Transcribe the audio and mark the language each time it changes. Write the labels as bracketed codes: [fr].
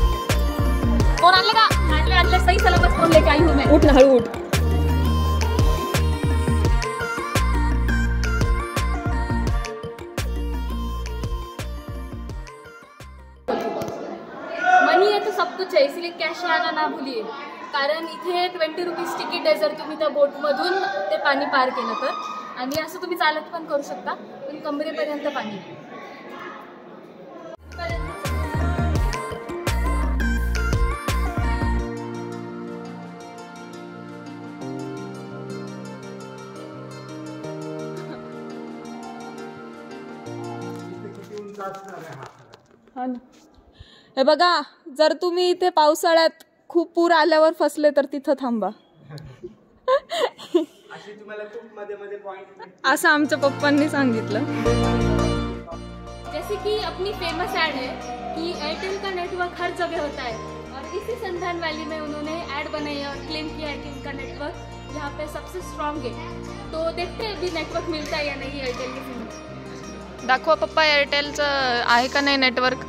[mr] Phone आणले का? आणले. [hi] सही सलामत फोन लेके आई हूँ मैं. [mr] उठ ना, हळू उठ. [hi] मनी है तो सब कुछ है, इसलिए कैश लाना ना भूलिए. [mr] कारण इथे 20 रुपीज तिकीट आहे जर तुम्ही त्या बोटमधून ते पाणी पार केलं तर. आणि असं तुम्ही चालत पण करू शकता, पण कमरेपर्यंत पाणी. हे बघा, जर तुम्ही इथे पावसाळ्यात खूप पूर आल्यावर फसले तर तिथं थांबा. तुम्हाला खूप मध्ये मध्ये पॉइंट असं आमच्या पप्पांनी सांगितलं. [hi] जैसे कि अपनी फेमस ऐड है कि एयरटेल का नेटवर्क हर जगह होता है और इसी संधान वैली में उन्होंने ऐड बनाई है और क्लेम किया है कि उनका नेटवर्क यहाँ पे सबसे स्ट्रॉन्ग है. तो देखते हैं अभी नेटवर्क मिलता है या नहीं एयरटेल के सिम. [mr] दाखवा पप्पा एअरटेलचं आहे का नाही नेटवर्क.